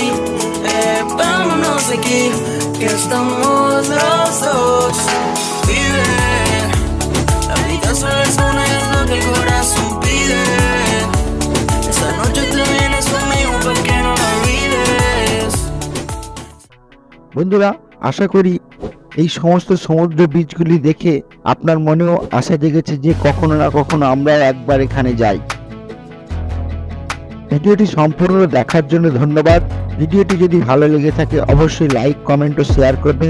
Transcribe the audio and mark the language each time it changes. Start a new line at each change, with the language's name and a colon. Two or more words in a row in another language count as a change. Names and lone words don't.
Spanish: Vámonos de aquí, que estamos los dos. Vive, la vida solo es una y es lo que el corazón pide. Esta noche te vienes conmigo para que no la olvides.
Bangla: বন্ধুরা, আশা করি এই সমস্ত সমুদ্র বীচগুলি দেখে আপনার মনেও আশা জেগেছে যে কখনো না কখনো আমরা একবার এখানে যাই। ভিডিওটি সম্পূর্ণ দেখার জন্য ধন্যবাদ। ভিডিওটি যদি ভালো লেগে থাকে অবশ্যই লাইক, কমেন্ট ও শেয়ার করবেন।